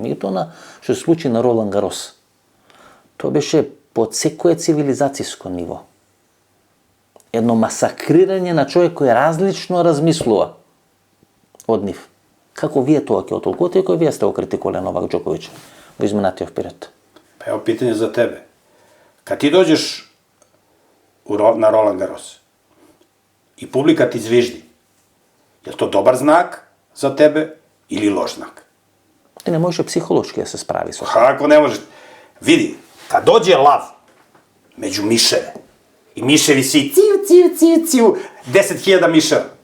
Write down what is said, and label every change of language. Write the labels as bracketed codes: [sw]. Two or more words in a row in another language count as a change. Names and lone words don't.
[mk] Меѓутоа што се случи на Ролан Гарос, тоа беше под секое цивилизацијско ниво. Едно масакрирање на човек кој различно размислува од нив. Како вие тоа ќе отолкувате и кој вие сте го критикувале Новак Џоковиќ во изминатиот период? [sr] Pa evo pitanje za tebe. Kad ti dođeš na Roland Garros, i publika ti zviždi. Je li to dobar znak za tebe ili loš znak? Ti ne može psihološki da se spravi sa Kako ne možeš? Vidi, kad dođe lav među miševe i miševi svi ciu, 10.000 miševa.